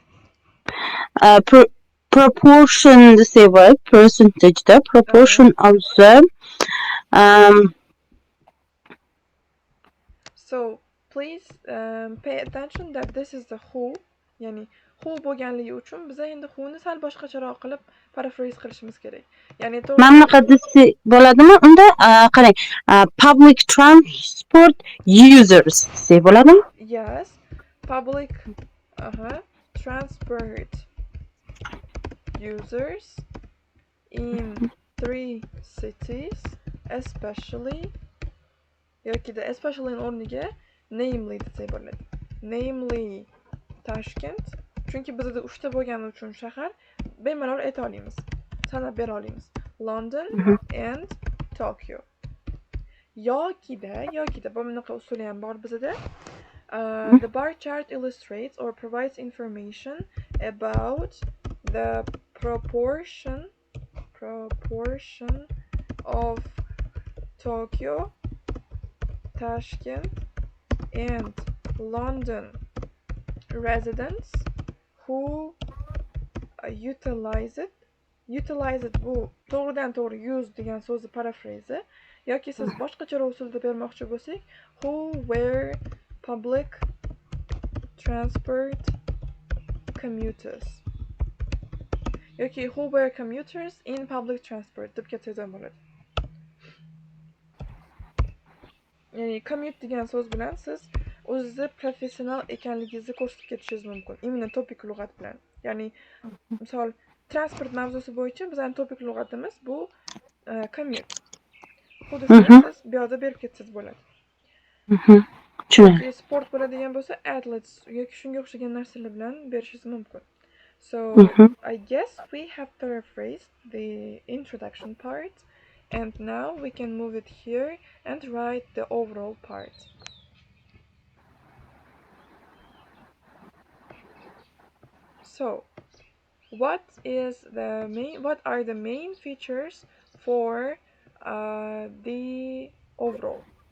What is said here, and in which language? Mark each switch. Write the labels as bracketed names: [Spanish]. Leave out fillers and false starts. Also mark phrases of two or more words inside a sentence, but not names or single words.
[English] Proportion [Uzbek] desa var, [English] percentage'da proportion of the So please pay attention that this is the who, [Uzbek] ya'ni who bo'lganligi uchun biza endi who'ni sal boshqacharoq qilib paraphrase qilishimiz kerak. Ya'ni mana bunaqa desa bo'ladimi? Unda qarang, [English] public transport users [Uzbek] desa bo'ladimi? [English] Yes, public transport users in 3 cities, especially [Uzbek] yoki da [English] especially [Uzbek] o'rniga namely desa bo'ladi. [English] Namely Tashkent. [Uzbek] Chunki bizda 3 ta bo'lgani uchun shahar bemalol ayta olamiz. Sanab bera olamiz. [English] London and Tokyo. [Uzbek] Yoki-da bunaqa usuli ham bor bizda. [English] The bar chart illustrates or provides information about the proportion of Tokyo, Tashkent, and London residents who utilize it. Utilize it [Uzbek] bu to'g'ridan to'g'ri use degan so'zni paraphrase yoki siz boshqacha usulda bermoqchi bo'lsak, [English] who were public transport commuters yoki who were commuters in public transport [Uzbek] deb ketsa bo'ladi. Ya'ni commute degan so'z bilan siz o'zingizni professional ekanligingizni ko'rsatib ketishingiz mumkin. Imенно topik lug'at bilan. Ya'ni misol transport mavzusi bo'yicha bizning topik lug'atimiz bu commute. Xuddi siz bu yerda berib ketsangiz bo'ladi. Yoki sport bo'ladigan bo'lsa athletes yoki shunga o'xshagan narsalar bilan berishingiz mumkin. [English] So I guess we have paraphrased the introduction part, and now we can move it here and write the overall part. So, what are the main features for the overall?